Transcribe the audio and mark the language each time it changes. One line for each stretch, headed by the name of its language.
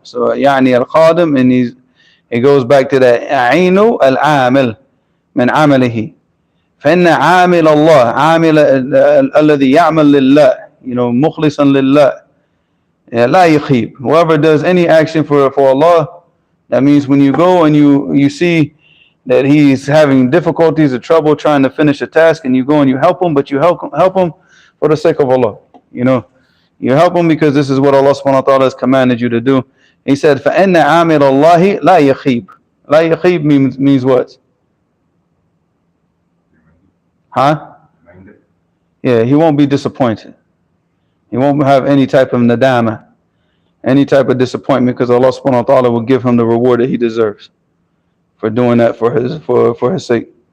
English: So, yani al-khadim, and it goes back to that.
Arabic: Ainu al-amil, min amalihi. فَإِنَّ عَامِلَ اللَّهِ عَامِلَ الَّذِي يَعْمَلْ لِلَّهِ,
English: you know,
Arabic: مُخْلِصًا لِلَّهِ. لَا يَخِيب.
English: Whoever does any action for Allah, that means when you go and you see that he's having difficulties or trouble trying to finish a task, and you go and you help him, but you help him for the sake of Allah. You know, you help him because this is what Allah subhanahu wa ta'ala has commanded you to do. He said,
Arabic: فَإِنَّ عَامِلَ اللَّهِ لَا يَخِيب. لَا يَخِيب
English: means what? Huh? Yeah, he won't be disappointed. He won't have any type of nadama, any type of disappointment, because Allah subhanahu wa ta'ala will give him the reward that he deserves for doing that for his sake.